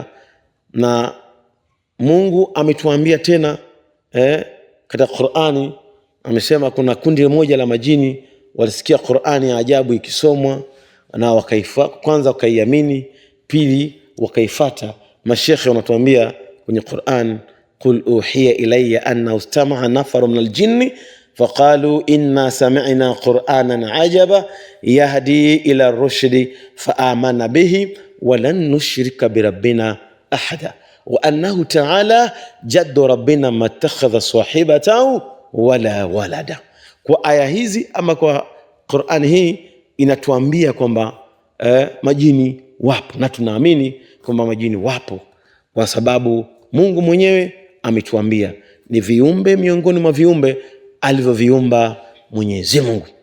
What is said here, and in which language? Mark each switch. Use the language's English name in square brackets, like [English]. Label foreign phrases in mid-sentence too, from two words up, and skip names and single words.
[Swahili] Na Mungu ametuambia tena katika Qur'ani, amesema kuna kundi moja la majini walisikia Qur'ani ya ajabu ikisomwa na kwanza wakaiamini, pili wakaifuata. Mashekhe wanatuambia kwenye Qur'an, [Arabic] قل أوحي إلي أن استمع نفر من الجن فقالوا إنا سمعنا قرآنا عجبا يهدي إلى الرشد فآمنا به ولن نشرك بربنا أحدا وأنه تعالى جد ربنا ما اتخذ صاحبة ولا ولدا. [Swahili] Kwa aya hizi ama kwa Qur'an hii inatuambia kwamba majini wapo, na tunaamini kwamba majini wapo kwa sababu Mungu mwenyewe ametuambia ni viumbe miongoni mwa viumbe alivyoviumba Mwenyezi Mungu.